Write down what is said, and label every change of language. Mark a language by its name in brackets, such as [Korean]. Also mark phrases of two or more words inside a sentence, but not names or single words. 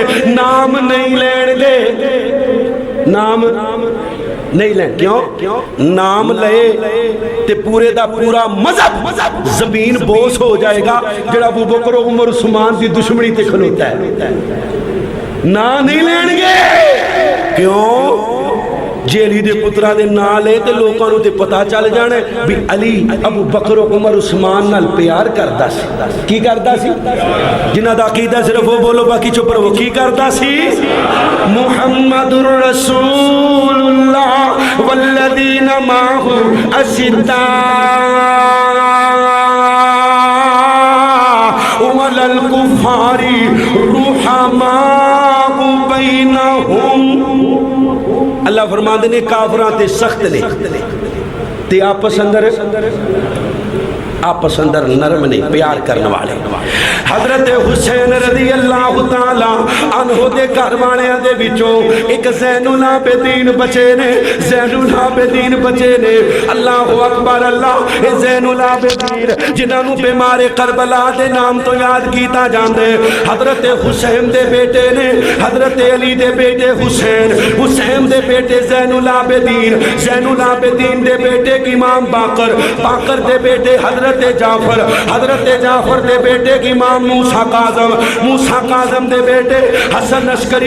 [Punjabi] نام نہیں لین گے, نام نہیں لیں. کیوں؟ نام لے تے پورے دا پورا مذہب زمین بوس ہو جائے گا جڑا ابو بکر و عمر عثمان دی دشمنی تے کھلوتا ہے. نام نہیں لین گے. کیوں؟ جے علی دے پترا دے نام لے تے لوکاں نوں تے پتہ چل جانا بھی علی ابو بکر و عمر عثمان نال پیار کردا سی. کی کردا سی؟ جنہاں دا عقیدہ صرف وہ بولو باقی چپ رہو. کی کردا سی؟ [Arabic] محمد رسول اللہ والذین معہ اشداء علی الکفار رحماء بینہم. [Punjabi] اللہ فرماندے نے کافراں تے سخت نے تے آپس اندر نرم نہیں, پیار کرنے والے. حضرت حسین [Arabic] رضی اللہ تعالی عنہ [Punjabi] دے گھر والیاں دے وچوں ایک زین العابدین بچے نے, زین العابدین بچے نے. [Arabic] اللہ اکبر اللہ. [Punjabi] اے زین العابدین جنہاں نوں بیمار کربلا دے نام تو یاد کیتا جاندا ہے حضرت حسین دے بیٹے نے, حضرت علی دے بیٹے حسین, حسین دے بیٹے زین العابدین, زین العابدین دے بیٹے امام باقر, باقر دے بیٹے حضرت جعفر, حضرت جعفر دے بیٹے کی امام موسیٰ کاظم, موسیٰ کاظم دے بیٹے حسن عسکری.